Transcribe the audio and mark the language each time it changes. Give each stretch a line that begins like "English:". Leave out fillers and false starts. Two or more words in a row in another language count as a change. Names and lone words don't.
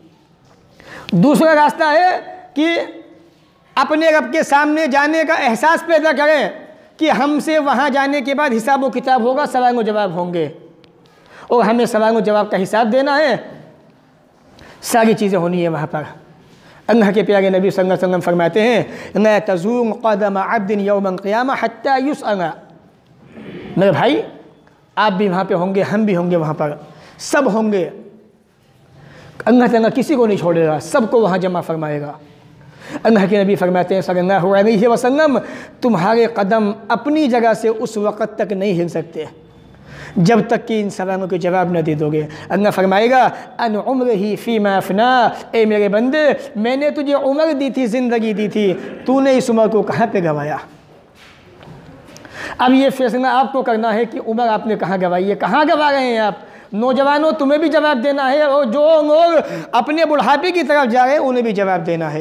Urdu: دوسرا راستہ ہے کہ اپنے رب کے سامنے جانے کا احساس پیدا کریں کہ ہم سے وہاں جانے کے بعد حساب و کتاب ہوگا، سوال و جواب ہوں گے اور ہمیں سوال و جواب کا حساب دینا ہے، ساری چیزیں ہونی ہے وہاں پر. اللہ کے پیارے نبی
Arabic: صلى الله عليه وسلم
Urdu: فرماتے ہیں
Arabic: لا تزول قدم عبد يوم القيامة حتى يسأل.
Urdu: میرے بھائی آپ بھی وہاں پہ ہوں گے، ہم بھی ہوں گے، وہاں پر سب ہوں گے. اللہ تعالیٰ کسی کو نہیں چھوڑے گا، سب کو وہاں جمع فرمائے گا. اللہ کے نبی فرماتے ہیں
Arabic: صلى الله عليه وسلم
Urdu: تمہارے قدم اپنی جگہ سے اس وقت تک نہیں ہل سکتے جب تک کہ ان سوالوں کے جواب نہ دے دوگے. اللہ فرمائے گا
Arabic: عن عمره فيما أفناه,
Urdu: اے میرے بندے میں نے تجھے عمر دی تھی، زندگی دی تھی، تو نے اس عمر کو کہاں پہ گنوایا. اب یہ فیصلہ آپ کو کرنا ہے کہ عمر آپ نے کہاں گنوائی ہے، کہاں گنوا رہے ہیں آپ. نوجوانوں تمہیں بھی جواب دینا ہے اور جو لوگ اپنے بڑھاپے کی طرف جا رہے ہیں انہیں بھی جواب دینا ہے.